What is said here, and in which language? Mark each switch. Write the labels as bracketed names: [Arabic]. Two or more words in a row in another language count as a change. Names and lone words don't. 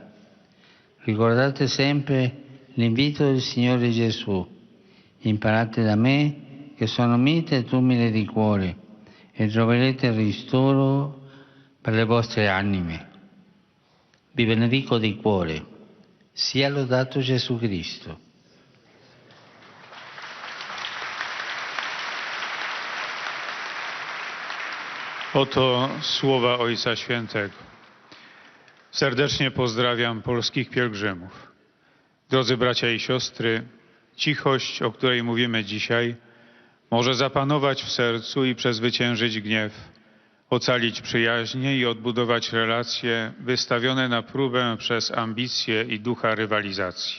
[Italian] Ricordate sempre l'invito del Signore Gesù. Imparate da me che sono mite ed umile di cuore e troverete ristoro per le vostre anime. Vi benedico di cuore. Sia lodato Gesù Cristo. [Polish] Oto słowa Ojca Świętego. Serdecznie pozdrawiam polskich pielgrzymów. Drodzy bracia i siostry, cichość, o której mówimy dzisiaj, może zapanować w sercu i przezwyciężyć gniew, ocalić przyjaźnie i odbudować relacje wystawione na próbę przez ambicje i ducha rywalizacji.